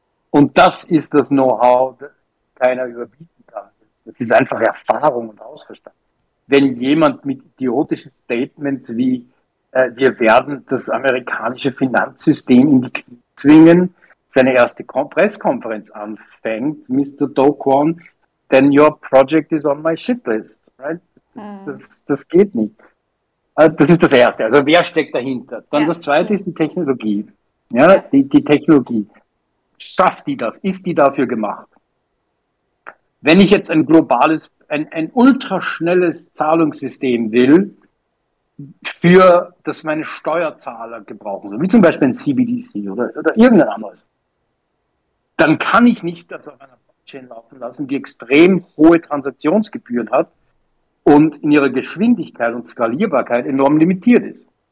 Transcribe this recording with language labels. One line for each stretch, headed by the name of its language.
German: Und das ist das Know-how, das keiner überbieten kann. Das ist einfach Erfahrung und Hausverstand. Wenn jemand mit idiotischen Statements wie wir werden das amerikanische Finanzsystem in die Knie zwingen, seine erste Presskonferenz anfängt, Mr.
English: Do Kwon, then your project is on my shitlist. Right?
German: Das geht nicht. Das ist das Erste. Also wer steckt dahinter? Dann das Zweite ist die Technologie. Ja, die Technologie. Schafft die das? Ist die dafür gemacht? Wenn ich jetzt ein globales, ein ultraschnelles Zahlungssystem will, für das meine Steuerzahler gebrauchen sollen, wie zum Beispiel ein CBDC oder irgendein anderes, dann kann ich nicht das auf einer Blockchain laufen lassen, die extrem hohe Transaktionsgebühren hat und in ihrer Geschwindigkeit und Skalierbarkeit enorm limitiert ist.